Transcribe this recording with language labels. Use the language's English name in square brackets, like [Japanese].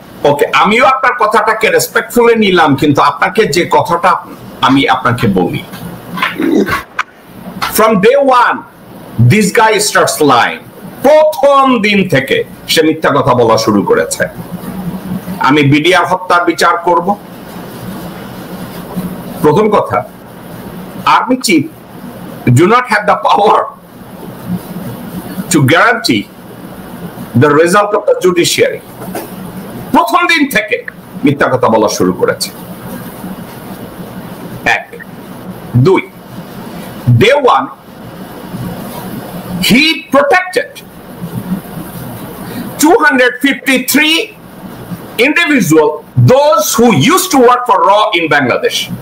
[Bangla] ওকে, আমিও আপনার কথাটাকে রেসপেক্টফুলি নিলাম, কিন্তু আপনাকে যে কথাটা আমি আপনাকে বলি, [English] from day one this guy starts lying. [Bangla] প্রথম দিন থেকে সে মিথ্যা কথা বলা শুরু করেছে। আমি বিডিআর হত্যার বিচার করব। প্রথম কথা, [English] Army chief do not have the power to guarantee the result of the judiciary. [Bangla] প্রথম দিন থেকে মিথ্যা কথা বলা শুরু করেছে। এক, দুই, [English] day one he protected 253 individual, those who used to work for RAW in Bangladesh.